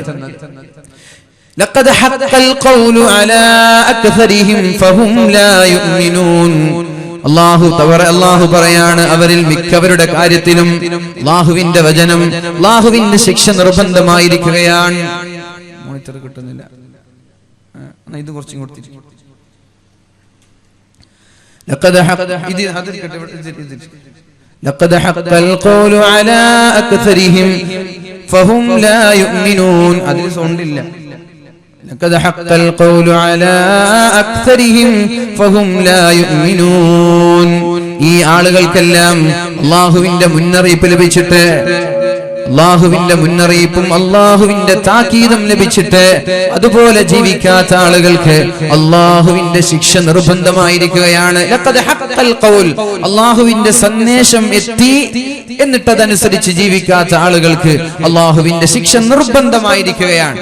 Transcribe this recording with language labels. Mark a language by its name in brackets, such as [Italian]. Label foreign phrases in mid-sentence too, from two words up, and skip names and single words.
[Arabic] لقد حق القول على أكثرهم فهم لا يؤمنون, [Malayalam] അല്ലാഹു പറയാണ്, അവരിൽ മിക്കവരുടെ കാര്യത്തിലും അല്ലാഹുവിന്റെ വചനം, അല്ലാഹുവിന്റെ ശിക്ഷ നിർബന്ധമായിരിക്കുകയാണ്. മോണിറ്റർ കിട്ടുന്നില്ല, ഇത് കുറച്ചും കൊടുത്തിട്ട്. [Arabic] لقد حق القول على أكثرهم فهم لا يؤمنون. لقد حق القول على أكثرهم فهم لا يؤمنون. [Malayalam] ഈ ആളുകൾക്കെല്ലാം അല്ലാഹുവിന്റെ മുന്നറിയിപ്പ് ലഭിച്ചിട്ട്, അല്ലാഹുവിന്റെ മുന്നറിയിപ്പും അല്ലാഹുവിന്റെ താക്കീതും ലഭിച്ചിട്ട് അതുപോലെ ജീവിക്കാത്ത ആളുകൾക്ക് അല്ലാഹുവിന്റെ ശിക്ഷ നിർബന്ധമായിരിക്കുകയാണ്. [Arabic] لقد حق القول, [Malayalam] അല്ലാഹുവിന്റെ സന്ദേശം എത്തി എന്നിട്ട് അതനുസരിച്ച് ജീവിക്കാത്ത ആളുകൾക്ക് അല്ലാഹുവിന്റെ ശിക്ഷ നിർബന്ധമായിരിക്കുകയാണ്.